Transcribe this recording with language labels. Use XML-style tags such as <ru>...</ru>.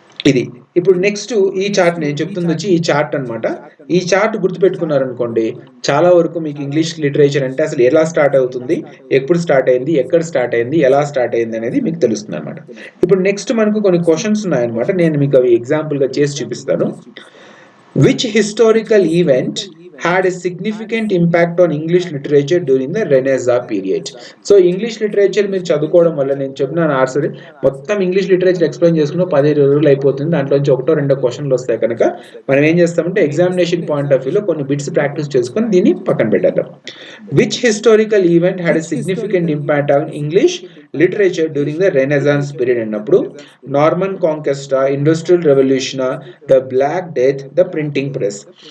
<te>ఇది ఇప్పుడు నెక్స్ట్ ఈ చార్ట్ నేను చెప్తుంది వచ్చి ఈ చార్ట్ అనమాట. ఈ చార్ట్ గుర్తుపెట్టుకున్నారనుకోండి, చాలా వరకు మీకు ఇంగ్లీష్ లిటరేచర్ అంటే అసలు ఎలా స్టార్ట్ అవుతుంది, ఎప్పుడు స్టార్ట్ అయింది, ఎక్కడ స్టార్ట్ అయింది, ఎలా స్టార్ట్ అయింది అనేది మీకు తెలుస్తుంది అనమాట. ఇప్పుడు నెక్స్ట్ మనకు కొన్ని క్వశ్చన్స్ ఉన్నాయన్నమాట. నేను మీకు అవి ఎగ్జాంపుల్ గా చేసి చూపిస్తాను.</te> <en>Which historical event had a significant impact on English literature during the Renaissance period?</en> <te>So English literature మీరు చదువుకోవడం వల్ల, నేను చెప్పిన ఆన్సర్ మొత్తం ఇంగ్లీష్ లిటరేచర్ ఎక్స్ప్లెయిన్ చేసుకున్న 15 రోజులు అయిపోతుంది. దాంట్లోంచి 1-2 క్వశ్చన్లు వస్తాయి కనుక మనం ఏం చేస్తామంటే ఎగ్జామినేషన్ పాయింట్ ఆఫ్ వ్యూలో కొన్ని బిట్స్ ప్రాక్టీస్ చేసుకొని దీన్ని పక్కన పెట్టేద్దాం.</te> <en>which historical event had a significant impact on English literature during the renaissance period</en> <te>అన్నప్పుడు</te> <en>Norman కాంక్వెస్టా, industrial revolution, the black death, the printing press.</en>